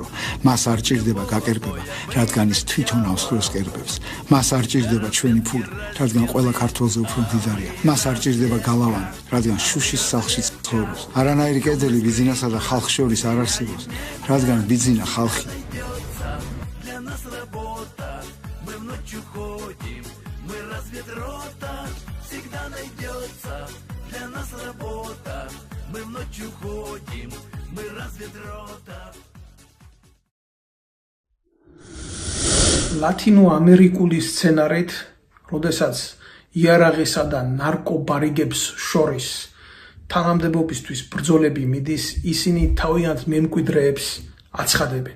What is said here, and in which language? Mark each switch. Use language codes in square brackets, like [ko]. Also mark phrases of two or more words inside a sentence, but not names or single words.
[ka] მას არ ჭირდება გაკერპება, რადგან ის თვითონ ავსხვრევს კერპებს. მას არ ჭირდება ჩვენი ფული, რადგან ყველა ქართველზე უფრო მდიდარია. მას არ ჭირდება გალავანი, რადგან შუშის სახლში ცხოვრობს. არანაირი კედელი ბიძინასა და ხალხს შორის არ არსებობს, რადგან ბიძინა ხალხი. [ru] Для нас работа, мы ночью ходим, мы разведрота, всегда найдется. Для нас работа, мы ночью ходим, мы разведрота. [ka] ლათინო-ამერიკული სცენარით, როდესაც იარაღისა და ნარკობარიგებს შორის თანამდებობისთვის ბრძოლები მიდის, ისინი თავიანთ მემკვიდრეებს აცხადებენ.